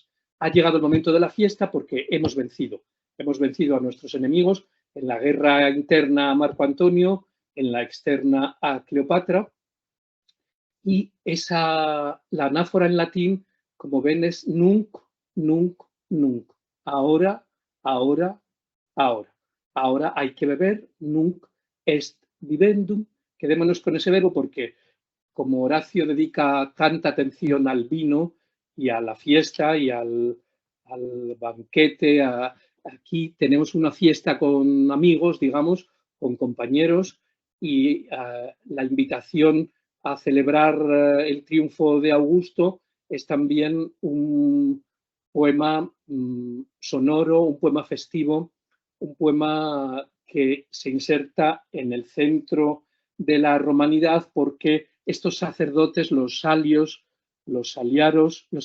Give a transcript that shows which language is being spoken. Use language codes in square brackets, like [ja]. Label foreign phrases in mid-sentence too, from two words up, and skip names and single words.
[es] Ha llegado el momento de la fiesta porque hemos vencido a nuestros enemigos en la guerra interna a Marco Antonio, en la externa a Cleopatra, y la anáfora en latín, como ven, es [la] nunc, nunc, nunc. [es] Ahora, ahora, ahora. Ahora hay que beber, [la] nunc est vivendum. [es] Quedémonos con ese verbo porque, como Horacio dedica tanta atención al vino y a la fiesta y al banquete, aquí tenemos una fiesta con amigos, digamos, con compañeros, y la invitación a celebrar el triunfo de Augusto es también un poema sonoro, un poema festivo, un poema que se inserta en el centro de la romanidad porque estos sacerdotes, los salios, los saliares,